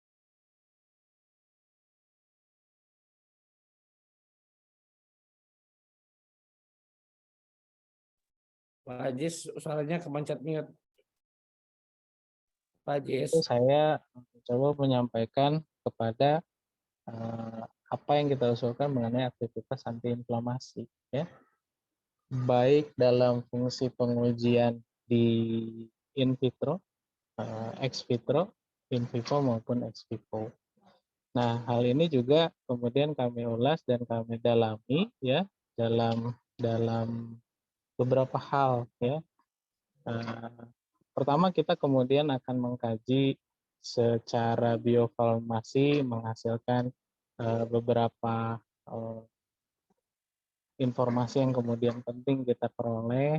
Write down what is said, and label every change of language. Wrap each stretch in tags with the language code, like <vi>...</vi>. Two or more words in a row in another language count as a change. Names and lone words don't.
<id>Pak Ajis suaranya kemencet mute. Pak Ajis. Saya coba menyampaikan kepada apa yang kita usulkan mengenai aktivitas antiinflamasi, ya, baik dalam fungsi pengujian di</id> <la>in vitro, ex vitro, in vivo</la> <id>maupun</id> <la>ex vivo.</la> <id>Nah, hal ini juga kemudian kami ulas dan kami dalami, ya, dalam beberapa hal ya. Pertama kita kemudian akan mengkaji secara biofarmasi menghasilkan beberapa informasi yang kemudian penting kita peroleh</id>